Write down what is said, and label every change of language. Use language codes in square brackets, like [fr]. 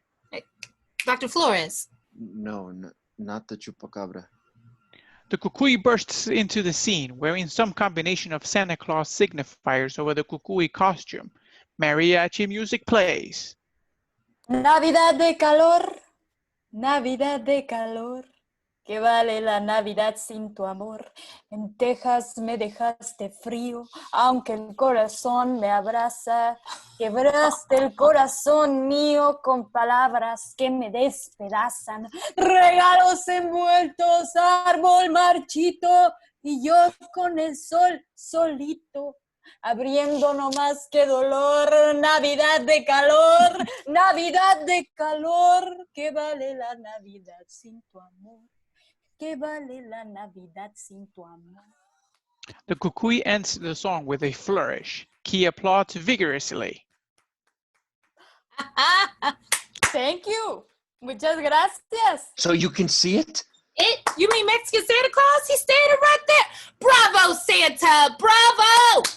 [en] Hey, Dr. Flores. No, not the chupacabra. The CUCUY bursts into the scene, wearing some combination of Santa Claus signifiers over the CUCUY costume. Mariachi music plays. [es] Navidad de calor, que vale la Navidad sin tu amor. En Texas me dejaste frío, aunque el corazón me abraza. Quebraste el corazón mío con palabras que me despedazan. Regalos envueltos, árbol marchito, y yo con el sol solito. Abriendo no más que dolor, Navidad de calor, que vale la Navidad sin tu amor, que vale la Navidad sin tu amor. [en] The CUCUY ends the song with a flourish. Key applauds vigorously. Thank you. [es] Muchas gracias. [en] So you can see it? You mean Mexican Santa Claus? He's standing right there. Bravo, Santa, bravo.